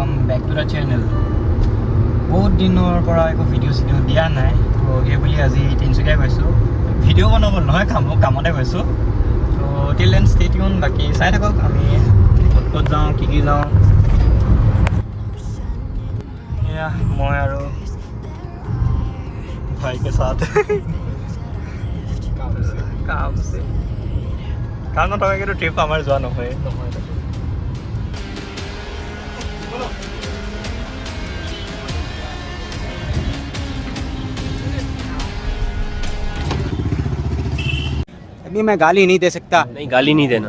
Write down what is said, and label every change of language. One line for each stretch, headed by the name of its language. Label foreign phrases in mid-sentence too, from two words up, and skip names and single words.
English: back to the channel.
Assamese: বহুত দিনৰ পৰা একো ভিডিঅ' দিয়া নাই তো এই বুলি আজি তিনচুকীয়া গৈছোঁ ভিডিঅ' বনাব নহয় কামতে গৈছোঁ তো
English: till then stay tuned
Assamese: বাকী চাই থাকক আমি ক'ত যাওঁ কি যাওঁ এয়া মই আৰু
Hindi: भाई के साथ काम से काम
Assamese: नथकाকৈ তো ট্ৰিপ আমাৰ যোৱা নহয়
Hindi: अभी मैं गाली नहीं दे सकता। नहीं गाली नहीं देना